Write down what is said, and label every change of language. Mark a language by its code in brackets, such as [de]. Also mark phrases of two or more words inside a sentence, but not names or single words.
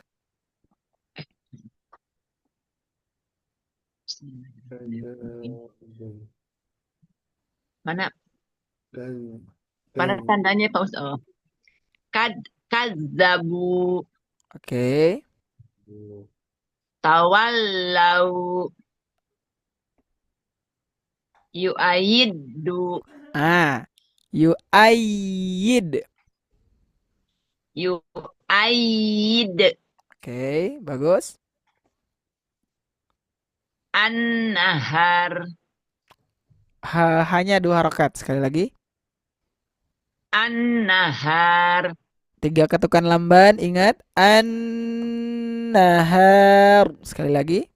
[id] Mana mana tandanya Pak Ustaz? Oh. Kadzabu Oke. [ar] تولوا يؤيد Yu'ayyid. yu'ayyid [id] Oke, bagus. [ar] an-nahar [id] Hanya 2 harokat. Sekali lagi. [ar] an-nahar [id] 3 ketukan lamban. Ingat. An-nahar. Sekali lagi.